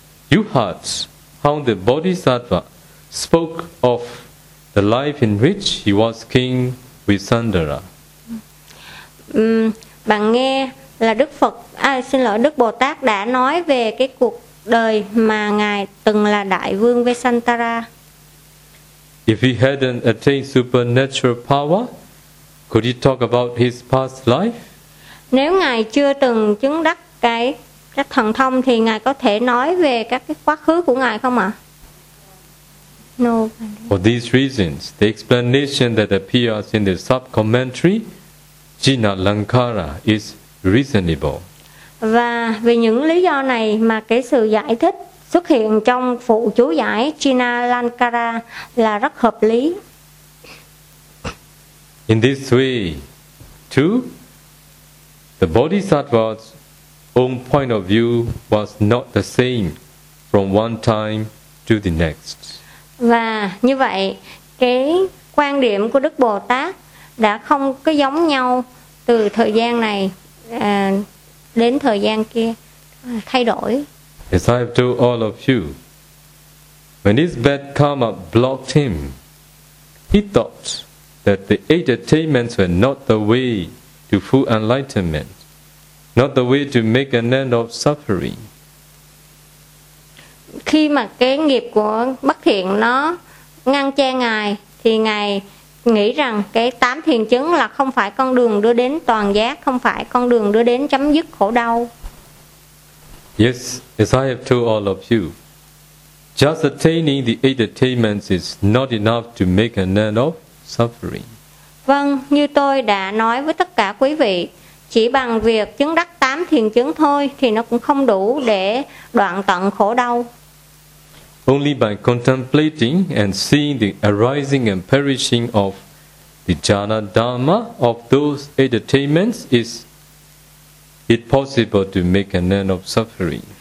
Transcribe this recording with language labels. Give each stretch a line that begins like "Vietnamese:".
English: You heard how the Bodhisattva spoke of the life in which he was king Visandara.
Vietnamese: Bạn nghe là Đức Bồ Tát đã nói về cái cuộc đời mà ngài từng là đại vương Vesantara.
English: If he hadn't attained supernatural power, could he talk about his past life?
Vietnamese: Nếu ngài chưa từng chứng đắc cái thần thông thì ngài có thể nói về các cái quá khứ của ngài không ạ?
English: No. For these reasons, the explanation that appears in the sub-commentary Jinalankara is reasonable.
Vietnamese: Và vì những lý do này mà cái sự giải thích xuất hiện trong phụ chú giải Jinalankara là rất hợp lý.
English: In this way, too, the Bodhisattva's own point of view was not the same from one time to the next.
Vietnamese: Và như vậy, cái quan điểm của Đức Bồ Tát đã không có giống nhau từ thời gian này đến thời gian kia, thay đổi.
English: As I have told all of you, when his bad karma blocked him, he thought that the eight attainments were not the way to full enlightenment, not the way to make an end of suffering.
Vietnamese: Khi mà cái nghiệp của bất thiện nó ngăn che ngài, thì ngài nghĩ rằng cái tám thiền chứng là không phải con đường đưa đến toàn giác, không phải con đường đưa đến chấm dứt khổ đau.
English: Yes, as I have told all of you, just attaining the eight attainments is not enough to make an end of suffering.
Vietnamese: Vâng, như tôi đã nói với tất cả quý vị, chỉ bằng việc chứng đắc tám thiền chứng thôi thì nó cũng không đủ để đoạn tận khổ đau.
English: Only by contemplating and seeing the arising and perishing of the jhana dharma of those eight attainments is it possible to make an end of suffering.